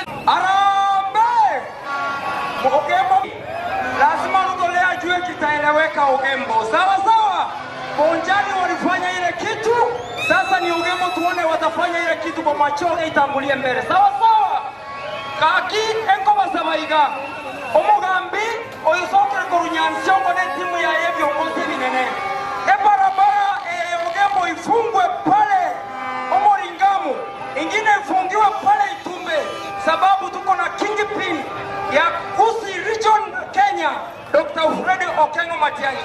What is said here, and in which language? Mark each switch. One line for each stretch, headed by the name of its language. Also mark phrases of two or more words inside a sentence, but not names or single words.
Swahili: Harambee! Ugembo lazima Ruto ajue kitaeleweka Ugembo. Sawa sawa. Bonjani walifanya ile kitu, sasa ni Ugembo tuone watafanya ile kitu Bomachoge itangulie mbele. Sawa sawa.
Gusii: Kaki enko basabaiga. Omugambi oyusokere korunyansiongo ne timu ya yebyo ongozi binene.
Swahili: Barabara Ugembo ifungwe pale Omoringamu, ingine ifungiwe pale Itumbe, sababu tuko na kingpin ya Kisii Region Kenya, Dr. Fred Okengo Matiang'i.